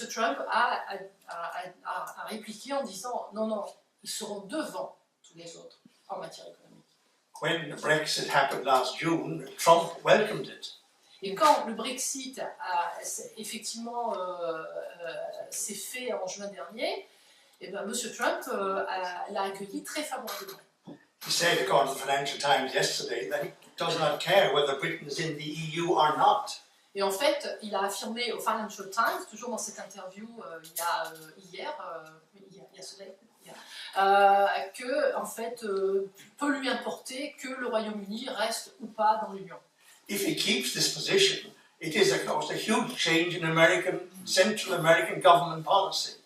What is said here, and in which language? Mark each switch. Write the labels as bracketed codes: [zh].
[fr] Trump a répliqué en disant non, ils seront devant tous les autres en matière économique. [en] When the Brexit happened last June, Trump welcomed it. [fr] Et quand le Brexit effectivement s'est fait en juin dernier, eh ben, M. Trump l'a accueilli très favorablement. [en] He said, according to the Financial Times yesterday, that he does not care whether Britain is in the EU or not. [fr] Et en fait, il a affirmé au Financial Times, toujours dans cette interview que en fait, peut lui importer que le Royaume-Uni reste ou pas dans l'Union. [en] If he keeps this position, it is, of course, a huge change in Central American government policy.